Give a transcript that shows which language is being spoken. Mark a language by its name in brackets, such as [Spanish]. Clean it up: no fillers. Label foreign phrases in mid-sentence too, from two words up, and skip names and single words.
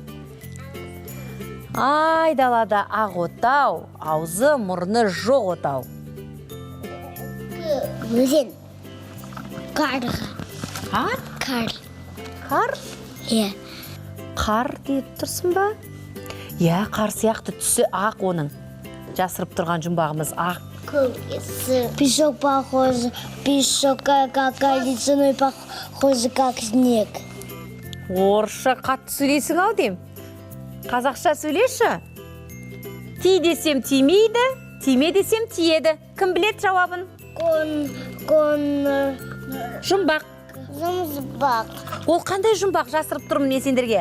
[Kazakh] Ай, далада ақ отау, аузы, мұрны жоқ отау. Өзен. Қарға. Қар? Иә. Қар деп тұрсың ба? Иә, қар сияқты түсі ақ оның. Жасырып тұрған жұмбағымыз ақ. [Russian] Песок похож, как ледяной похож, как снег. [Kazakh] Орысша қатты сөйлейсің ау дейм. Қазақша сөйлеші. Ти десем тимейді, тиме десем тиеді. Кім білет жауабын? Жұмбақ. Ол қандай жұмбақ, жасырып тұрмын мен сендерге?